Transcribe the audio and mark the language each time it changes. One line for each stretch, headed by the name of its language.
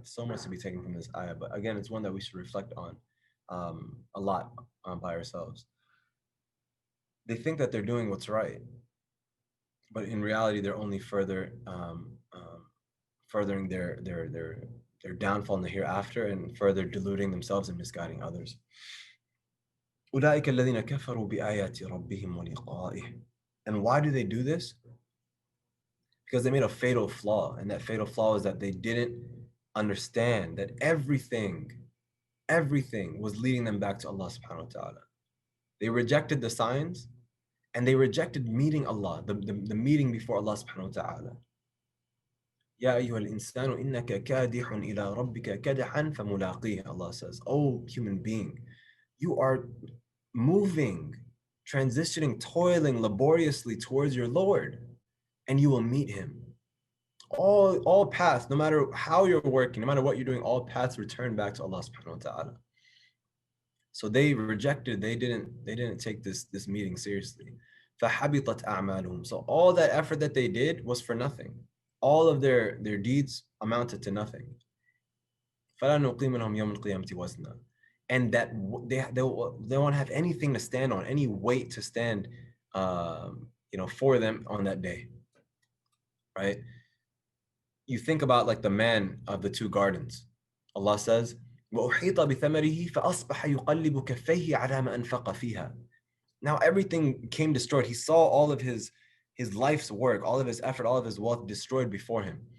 English: So much to be taken from this ayah. But again, it's one that we should reflect on a lot by ourselves. They think that they're doing what's right, but in reality, they're only furthering their their downfall in the hereafter, and further deluding themselves and misguiding others.
Arabic: أولئك الذين كفروا بآيات ربهم ولقائه.
English: And why do they do this? Because they made a fatal flaw, and that fatal flaw is that they didn't understand that everything was leading them back to Allah subhanahu wa ta'ala. They rejected the signs, and they rejected meeting Allah, the meeting before Allah subhanahu wa ta'ala.
Arabic: يا أيها الإنسان إنك كادح إلى ربك كدحا فملاقيه.
English: Allah says, oh human being, you are moving, transitioning, toiling laboriously towards your Lord, and you will meet him. All paths, no matter how you're working, no matter what you're doing, all paths return back to Allah subhanahu wa ta'ala. So they rejected, they didn't take this meeting seriously.
Arabic: فَحَبِطَتْ أَعْمَالُهُم.
English: So all that effort that they did was for nothing. All of their deeds amounted to nothing.
Arabic: فَلَا نُقِيمُ لَهُمْ يَوْمَ الْقِيَامَةِ وَزْنًا.
English: And that they won't have anything to stand on, any weight to stand for them on that day, right? You think about like the man of the two gardens. Allah says,
Arabic: وَأُحِيطَ بِثَمَرِهِ فَأَصْبَحَ يُقَلِّبُ كَفَّيْهِ عَلَى مَا أَنْفَقَ فِيهَا.
English: Now everything came destroyed. He saw all of his life's work, all of his effort, all of his wealth destroyed before him.